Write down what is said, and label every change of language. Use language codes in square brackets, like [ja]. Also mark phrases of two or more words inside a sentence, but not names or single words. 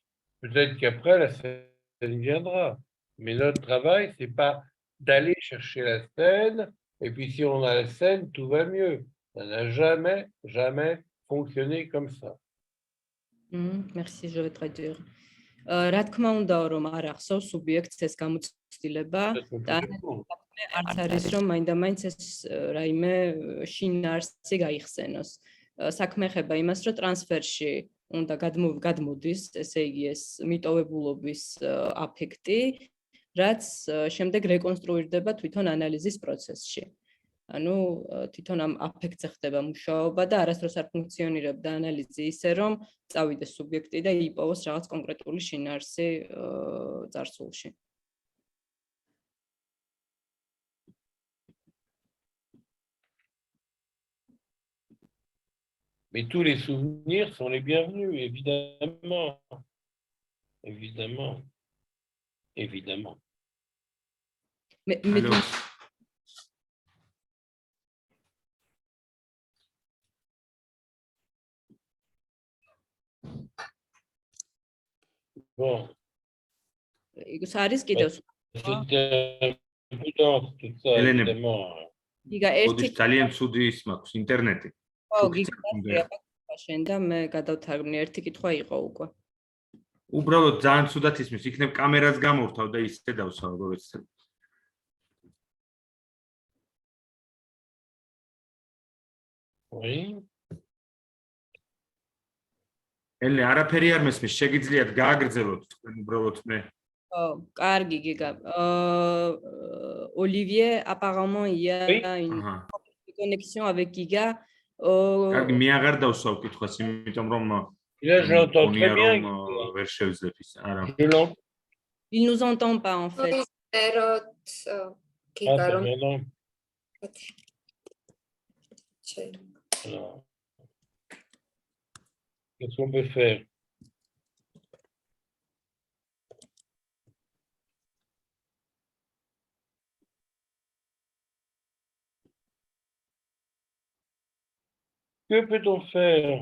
[fr] Peut-être qu'après, la scène viendra. Mais notre travail, c'est pas d'aller chercher la scène, et puis si on a la scène, tout va mieux. Ça n'a jamais, jamais fonctionné comme ça. Merci, je vais traduire. [ka] რა თქმა უნდა რომ არ ახსოვს სუბიექტს ეს გამოცდილება და არც არის რომ მაინდა-მაინც ეს რაიმე შინაარსი გაიხსენოს. საქმე ეხება იმას, რომ ტრანსფერში უნდა გადმოდის, ესე იგი ეს მიტოვებულობის აფექტი, რაც შემდეგ რეკონსტრუირდება თვითონ ანალიზის პროცესში. ანუ თვითონ ამ აფექტზე ხდება მუშაობა და არასდროს არ ფუნქციონირებდა ანალიზი ისე, რომ წავიდეს სუბიექტი და იპოვოს რაღაც კონკრეტული შინაარსი წარსულში. [fr] Mais tous les souvenirs sont les bienvenus, évidemment. Évidemment. Évidemment. Allô. Bon. [ka] ის არის კიდევ [fr] C'était un peu dense, tout ça, Hélène. évidemment. [ka] გიგა ერთი ოდის ძალიან ცუდი ის მაქვს ინტერნეტი. შენ და მე გადავთარგმნი ერთი კითხვა იყო უკვე. უბრალოდ ძალიან ცუდად ისმის, იქნებ კამერას გამორთავ და ისე დავსვავ, როგორც [fr] Oui. [ka] ელე არაფერი არ მესმის, შეგიძლიათ გააგრძელოთ თქვენ უბრალოდ მე. კარგი გიგა. [fr] Olivier, apparemment il y a une connexion avec Giga. [ka] კარგი, მე აღარ დავსვავ კითხვას, იმიტომ რომ [fr] Là, je l'entends très bien. [ka] ვერ შევძლებ ის. არა. [fr] Il nous entend pas en fait. Qu'est-ce qu'on peut faire? Que peut-on faire?